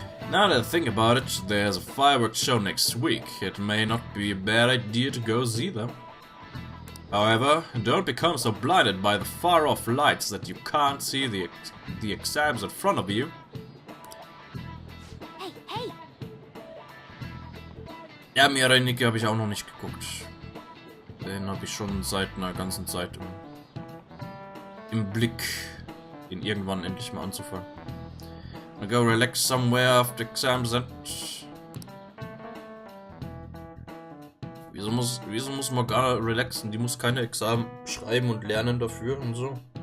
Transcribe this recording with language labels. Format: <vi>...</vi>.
<en>Now that I think about it, there's a fireworks show next week. It may not be a bad idea to go see them. However, don't become so blinded by the far-off lights that you can't see the exams in front of you. Hey, hey!</en> <de>Ja, Miraniki habe ich auch noch nicht geguckt. Den habe ich schon seit einer ganzen Zeit im Blick, ihn irgendwann endlich mal anzufangen.</de> <en>I'll go relax somewhere after exams end.</en> <de>Wieso muss Morgana relaxen? Die muss keine Examen schreiben und lernen dafür und so.</de>